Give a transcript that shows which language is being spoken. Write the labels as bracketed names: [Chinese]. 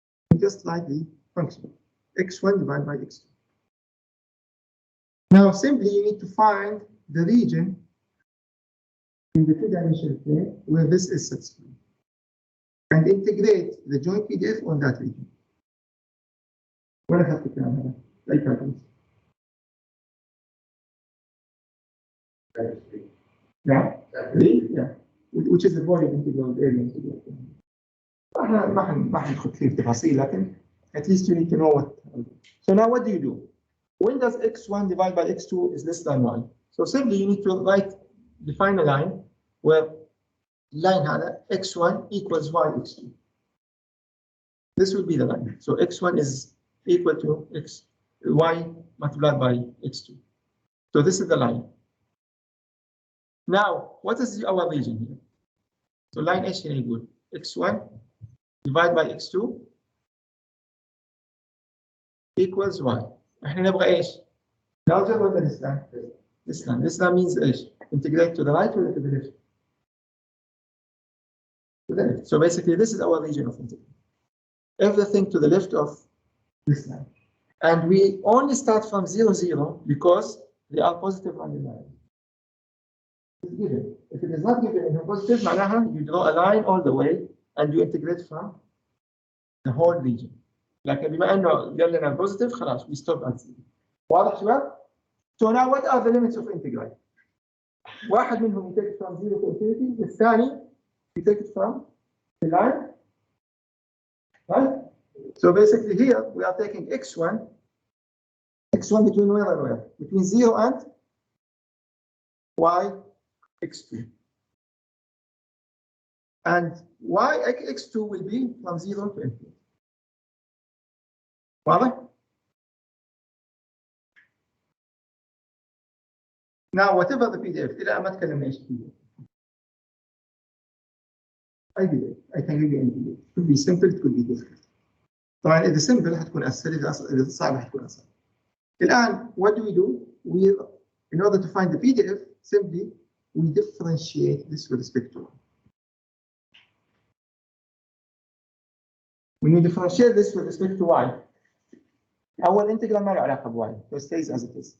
[English] We just write the function x1 divided by x2. Now, simply you need to find the region in the two-dimensional plane where this is satisfied and integrate the joint PDF on that region. [Arabic] ولا خدت الكلام هذا؟ أي كلام؟ [English] Yeah, yeah. Which is the volume integral area integral. [Arabic] ما حندخل في التفاصيل لكن [English] at least you need to know what. So now what do you do? When does x1 divided by x2 is less than 1? So simply you need to define a line where line هذا x1 equals y x2. This will be the line. So x1 is equal to y multiplied by x2. So this is the line. Now, what is our region here? So line H is equal x1 divided by x2 equals y. [Arabic] احنا نبغى ايش؟ larger ولا [English] this line? This line. This line means ايش؟ Integrate to the right or to the left? To the left. So basically, this is our region of integration. Everything to the left of this line. And we only start from 0, 0 because they are positive random values. It's given. If it is not given in positive, معناها you draw a line all the way and you integrate from the whole region. [Arabic] لكن بما انه قال لنا positive خلاص [English] we stop at 0. [Arabic] واضح شباب؟ [English] So now what are the limits of integral? [Arabic] واحد منهم [English] you take it from 0 to infinity, الثاني you take it from the line. Right? So basically here we are taking x1 between where and where? Between 0 and y x2. And y x2 will be from 0 to infinity. [Arabic] واضح؟ [English] Now whatever the PDF, [Arabic] إلى ما تكلمنا إيش [English] PDF. أي PDF, I can give you any PDF. It could be simple, it could be difficult. [Arabic] طبعا إذا simple حتكون أسهل، إذا صعب حتكون أسهل. [English] الآن what do? We, in order to find the PDF, simply we differentiate this with respect to y. When we differentiate this with respect to y, [Arabic] أول [English] integral [Arabic] ما له علاقة ب [English] y, so it stays as it is.